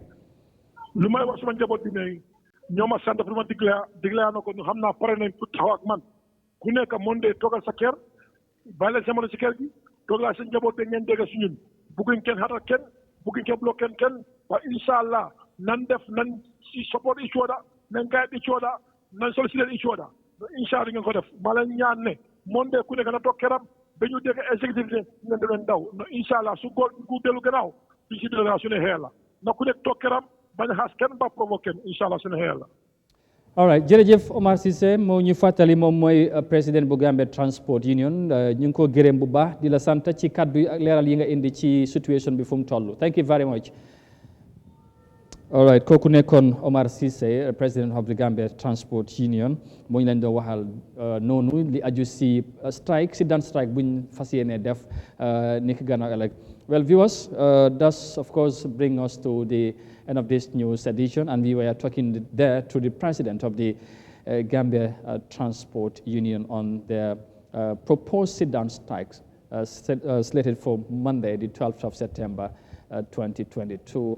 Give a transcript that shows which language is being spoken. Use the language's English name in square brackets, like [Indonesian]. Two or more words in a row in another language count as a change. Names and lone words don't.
[Wolof] lu may wax suma njaboot bi ne ñoom a sant pour ma diglaa na ko ñu xam naa pare nañ pour taxaw ak man ku nekk Monday toogal sa kër bàyyi leen jamono si kër gi toog laa seen njaboot bi ngeen dégg si ñun bugguñ kenn xatal kenn bugguñ kenn bloqué kenn waaye [Arabic] إن شاء الله [Wolof] nan def nan si [English] support each other [Wolof] nan [English] guide each other [Wolof] nan sollicite [English] each other [Arabic] إن شاء الله [Wolof] ngeen ko def ma leen ñaan ne Monday ku nekk na toog këram ba ñu dégg exécutif ne ngeen demeen daw no [Arabic] إن شاء الله [Wolof] su góor gu dellu gannaaw duñ si délégation su ne xeer la na ku nekk toog këram bañ a xaas kenn ba provoqué kenn [Arabic] إن شاء الله [Wolof] su ne xeer la. [English] all right [Wolof] jërëjëf Omar Cissé moo ñu fàttali moom mooy président bu Gambia Transport Union ñu ngi ko gërëm bu baax di la sant ci kaddu yi ak leeral yi nga indi ci situation bi fu mu toll [English] thank you very much. All right, [Wolof] kooku nekkoon Omar Cissé président [English] of the [Wolof] Gambia Transport Union moo ñu leen doon waxal noonu li aju si strike si daan strike buñ fas yéene def ni ki gannaaw ëllëg. [English] Well, viewers, does of course bring us to the end of this news edition, and we were talking there to the president of the Gambia Transport Union on their proposed sit-down strikes slated for Monday, the 12th of September 2022.